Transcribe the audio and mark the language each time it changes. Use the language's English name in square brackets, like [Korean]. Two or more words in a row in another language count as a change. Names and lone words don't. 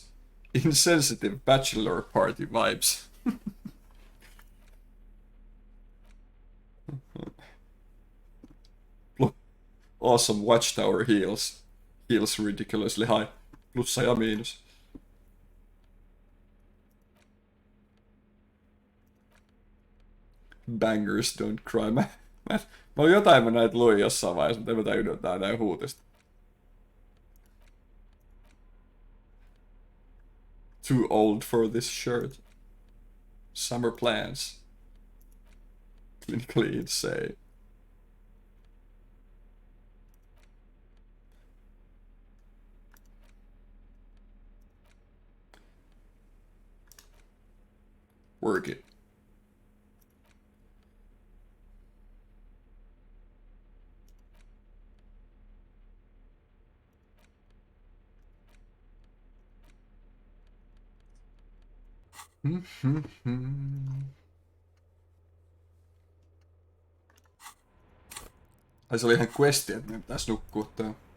[English] Insensitive bachelor party vibes. Awesome watchtower heels. Heels ridiculously high. [Finnish] Plussa ja miinus. [English] Bangers don't cry. [Finnish] Mä jotain mä näitä luin jossain vaiheessa, mutta en mä tajunnut, että tää näin huutista. [English] Too old for this shirt. Summer plans. Clinically insane. Work it. [Finnish] Ai se oli ihan questi, että me pitäis nukkua tää.